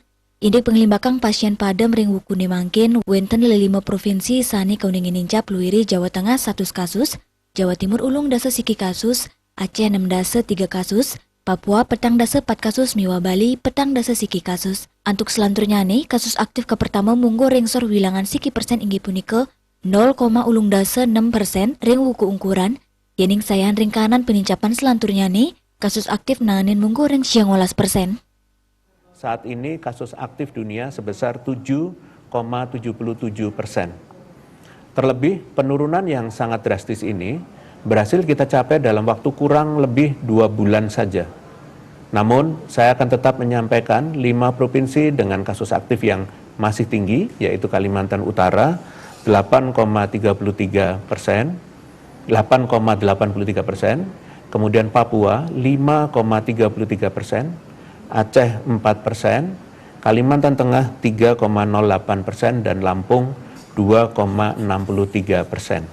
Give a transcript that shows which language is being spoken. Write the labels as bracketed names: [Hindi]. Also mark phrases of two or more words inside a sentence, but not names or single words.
[Balinese] Indik penglimbakang pasien padem ring wukune mangkin wenten 5 provinsi sani keuningin nincap luiri Jawa Tengah 1 kasus, Jawa Timur ulung dasa siki kasus, Aceh 6 dasa 3 kasus, Papua petang dasa 4 kasus, miwa Bali petang dasa siki kasus. Antuk selanturnya kasus aktif ke pertama munggu ringsor wilangan siki persen inggi punika 0,6% ring wuku ungkuran. Yening sayan ring kanan penincapan selanturnya kasus aktif nanganin munggu ring siang 18%. [Indonesian] Saat ini kasus aktif dunia sebesar 7,77%. Terlebih penurunan yang sangat drastis ini berhasil kita capai dalam waktu kurang lebih 2 bulan saja. Namun, saya akan tetap menyampaikan 5 provinsi dengan kasus aktif yang masih tinggi, yaitu Kalimantan Utara 8,83%, kemudian Papua 5,33%, Aceh 4%, Kalimantan Tengah 3,08%, dan Lampung 2,63%.